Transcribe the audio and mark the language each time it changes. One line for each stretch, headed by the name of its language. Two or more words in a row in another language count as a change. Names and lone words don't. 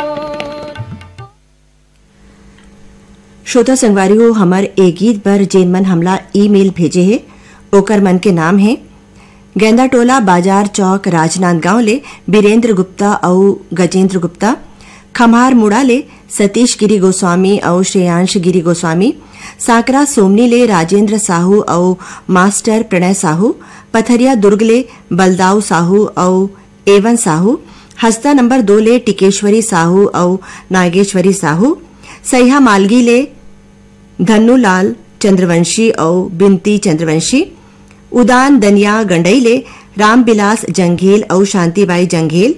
Chhattisgarhi: श्रोता संगवारी हो, हमार ए गीत पर जेन मन हमला ईमेल भेजे है ओकर मन के नाम है गेंदा टोला बाजार चौक राजनांदगांव ले बीरेंद्र गुप्ता और गजेंद्र गुप्ता, खम्हार मुड़ा ले सतीश गिरी गोस्वामी और श्रेयांश गिरी गोस्वामी, साकरा सोमनी ले राजेंद्र साहू और मास्टर प्रणय साहू, पथरिया दुर्ग ले बलदाऊ साहू और एवन साहू, हस्ता नंबर 2 ले टिकेश्वरी साहू और नागेश्वरी साहू, सैहा मालगी ले धन्नूलाल चंद्रवंशी और बिनती चंद्रवंशी, उदान दनिया गंडई ले रामबिलास जंघेल और शांतिबाई जंघेल।